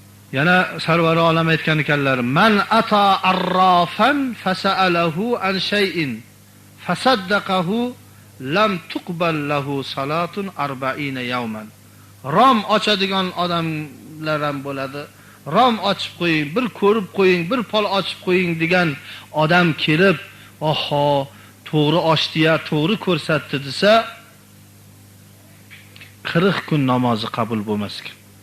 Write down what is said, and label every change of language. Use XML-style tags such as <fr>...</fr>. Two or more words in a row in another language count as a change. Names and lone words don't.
<uz>Yana sarvari olam aytgan ekanlar:</uz> <ar>"من أتى عرافا فسأله عن شيء فصدقه لم تقبل له صلاة 40 يوما."</ar> <uz>Rom ochadigan odamlar ham bo'ladi. Rom ochib qo'ying, bir ko'rib qo'ying, bir pol ochib qo'ying degan odam kelib, "Oho, to'g'ri ochdi-ya, to'g'ri ko'rsatdi" desa, 40 kun namozi qabul bo'lmas ekan.</uz>